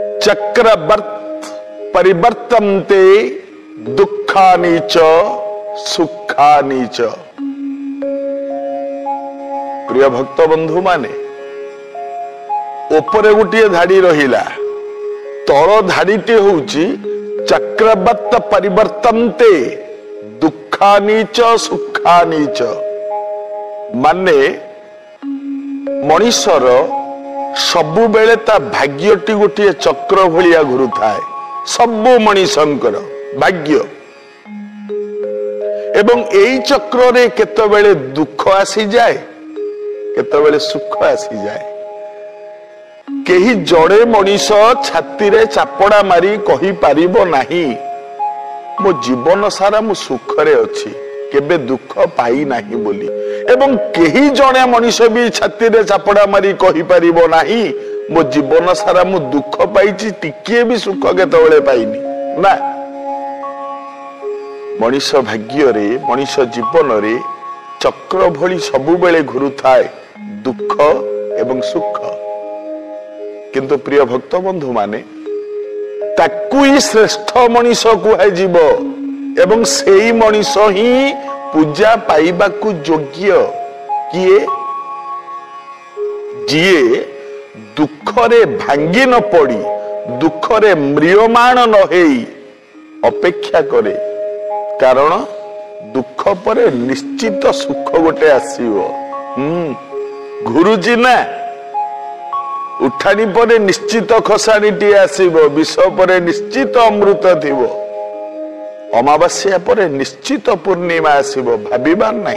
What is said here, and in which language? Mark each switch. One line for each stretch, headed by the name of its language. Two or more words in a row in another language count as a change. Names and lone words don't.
Sanskrit: चक्रवर्त परिवर्तन्ते दुखानि च सुखानि च।
Odia: ପ୍ରିୟ ଭକ୍ତ ବନ୍ଧୁ ମାନେ ଉପର ଗୋଟେ ଧାଡ଼ି ରହିଲା ତଳ ଧାଡ଼ିଟେ ହେଉଛି
Sanskrit: चक्रवर्त परिवर्तन्ते दुखानि च सुखानि च।
Odia: ମାନେ ମଣିଷର ସବୁ ବେଳେ ତା ଭାଗ୍ୟଟି ଗୋଟେ ଚକ୍ର ଭଳିଆ ଘୁରୁ ଥାଏ। ସବୁ ମଣିଷଙ୍କର ଭାଗ୍ୟ ଏବଂ ଏଇ ଚକ୍ର ରେ କେତେବେଳେ ଦୁଃଖ ଆସି ଯାଏ କେତେବେଳେ ସୁଖ ଆସି ଯାଏ। କେହି ଯଦି ମଣିଷ ଛାତି ରେ ଚାପଡ଼ା ମାରି କହି ପାରିବ ନାହିଁ ମୋ ଜୀବନ ସାରା ମୁଁ ସୁଖରେ ଅଛି କେବେ ଦୁଃଖ ପାଇ ନାହିଁ ବୋଲି। ଏବଂ କେହି ଯଦି ମଣିଷ ଭି ଛାତି ରେ ଚାପଡ଼ା ମାରି କହି ପାରିବ ନାହିଁ ମୋ ଜୀବନ ସାରା ମୁଁ ଦୁଃଖ ପାଇଛି ଟିକେ ଭି ସୁଖ କେତେବେଳେ ପାଇନି ନା। ମଣିଷ ଭାଗ୍ୟ ରେ ମଣିଷ ଜୀବନ ରେ ଚକ୍ର ଭଳି ସବୁ ବେଳେ ଘୁରୁ ଥାଏ ଦୁଃଖ ଏବଂ ସୁଖ। କିନ୍ତୁ ପ୍ରିୟ ଭକ୍ତ ବନ୍ଧୁ ମାନେ ତାକୁ ହିଁ ଶ୍ରେଷ୍ଠ ମଣିଷ କୁହାଯାଏ ଜୀବ ଏବଂ ସେଇ ମଣିଷ ହିଁ ପୂଜା ପାଇବା କୁ ଯୋଗ୍ୟ କିଏ ଯିଏ ଦୁଃଖରେ ଭାଙ୍ଗି ନ ପଡ଼ି ଦୁଃଖରେ ମ୍ରିୟମାଣ ନ ହୋଇ ଅପେକ୍ଷା କରେ। କାରଣ ଦୁଃଖ ପରେ ନିଶ୍ଚିତ ସୁଖ ଗୋଟେ ଆସିବ। ଘୁରୁଛି ନା ଉଠାଣି ପରେ ନିଶ୍ଚିତ ଖସାଣିଟି ଆସିବ ବିଷ ପରେ ନିଶ୍ଚିତ ଅମୃତ ଥିବ ଅମାବାସ୍ୟା ପରେ ନିଶ୍ଚିତ ପୂର୍ଣ୍ଣିମା ଆସିବ ଭାବିବାର ନାହିଁ।